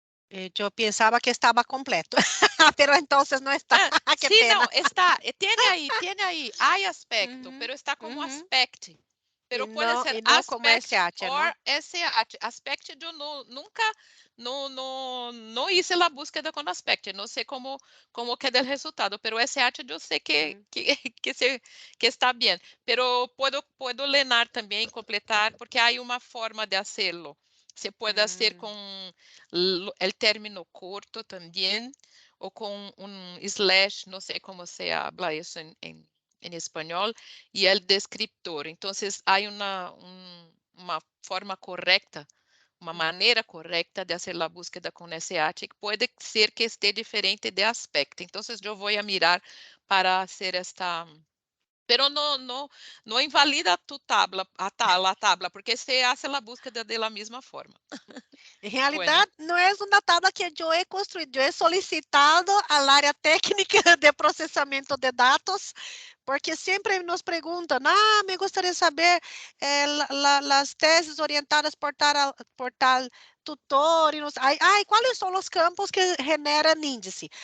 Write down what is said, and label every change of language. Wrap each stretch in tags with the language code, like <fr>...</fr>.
<pt>Eu pensava que estava completo,</pt> <es>pero entonces no está. Qué Sí, pena. no, está, tiene ahí, hay aspecto, pero está como aspect. Pero puede ser</es> <pt>não como</pt> <en>aspect SH, or</en> <pt>não? SH.</pt> <es>Aspect eu nunca no hice la búsqueda con aspect. No sé cómo queda el resultado, pero SH yo sé que está bien. Pero puedo lenar también, completar, porque hay una forma de hacerlo. Se puede hacer con el término corto también, o com slash,</es> <pt>não sei como se habla isso em espanhol,</pt> <es>e el descriptor.</es> <pt>Então, há uma forma correta, uma maneira correta de fazer a búsqueda com SH, que pode ser que esteja diferente de aspecto. Então, eu vou</pt> <es>a mirar</es> <pt>para fazer esta...</pt> <es>Pero no invalida tu tabla, a tabla, porque se hace a búsqueda de la misma forma. En Bueno. realidad, no es una tabla que yo he construido, yo he solicitado al área técnica de procesamiento de datos, porque siempre nos preguntan, me gustaría saber las tesis orientadas por tal tutor, y ¿cuáles son los campos que generan índice?</es>